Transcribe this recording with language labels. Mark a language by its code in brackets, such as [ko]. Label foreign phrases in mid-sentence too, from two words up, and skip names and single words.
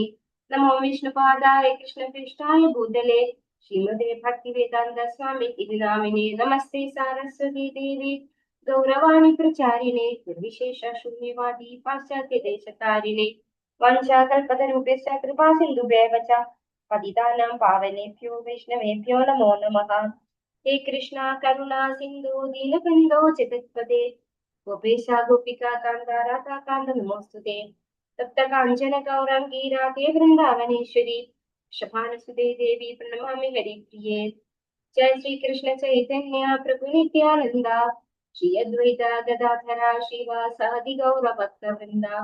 [sa] നമോ വിഷ്ണുപാദായ കൃഷ്ണപ്രേഷ്ഠായ ഭൂതലേ ശ്രീമതേ ഭക്തിവേദാന്ത സ്വാമി ഇതി നാമിനെ നമസ്തേ സാരസ്വതി ദേവി ഗൗരവാണി പ്രചാരിണേ നിർവിശേഷ ശൂന്യവാദി പാശ്ചാത്യ ദേശതാരിണേ. വംശാകൽപതരൂപേശ്ച കൃപാ സിന്ധുഭ്യവ ച പതിതാനാം പാവനേഭ്യോ വൈഷ്ണവേഭ്യോ നമോ നമഃ. ഹേ കൃഷ്ണ കരുണാ സിന്ധു ദീനബന്ധോ ജഗത്പദേ ഗോപേശ ഗോപികാ കാന്ത രാധാ കാന്ത നമോസ്തുതേ. തപ്ത കാഞ്ചന ഗൗരാംഗീ രാധേ വൃന്ദാവനേശ്വരി ശഭാനസുതേ ദേവി പ്രണമാമി ഹരിപ്രിയേ. ജയ ശ്രീ കൃഷ്ണ ചൈതന്യ പ്രഭു നിത്യാനന്ദ ശ്രീ അദ്വൈത ഗദാധര ശ്രീവാസാദി ഗൗരഭക്തവൃന്ദ.